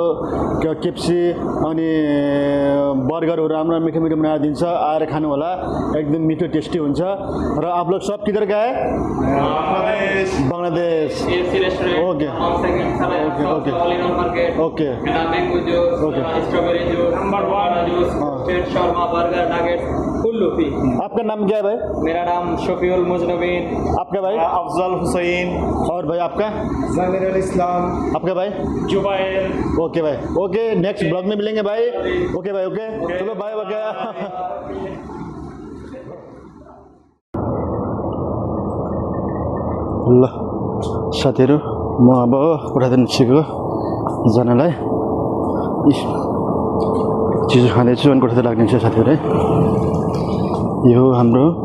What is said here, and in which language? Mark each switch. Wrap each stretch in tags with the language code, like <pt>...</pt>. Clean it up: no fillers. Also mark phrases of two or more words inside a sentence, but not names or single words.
<ne>केप्सी अनि बर्गरहरू राम्रो मिठो मिठो बनाएर दिन्छ आएर खानु होला एकदम मिठो टेस्टी हुन्छ र</ne> <hi>आप लोग सब किधर का है</hi> <ne>बांग्लादेश</ne> <en>OK OK OK OK strawberry juice number 1 juice Sharma burger nugget full loofi.</en> <hi>आपका नाम क्या है भाई? मेरा नाम शफीउल मुजनबीन। आपका भाई? अफजल हुसैन। और भाई आपका? ज़मीरुल इस्लाम। आपका भाई? जुबैर। ओके भाई ओके नेक्स्ट ब्लॉग में मिलेंगे भाई ओके भाई ओके चलो बाय</hi> <ne>ओके ल साथीहरू म अब कोठादेखि निस्केको जानलाई चिज खाँदैछु अनि कोठातिर लाग्नेछु साथीहरू है यो हाम्रो</ne>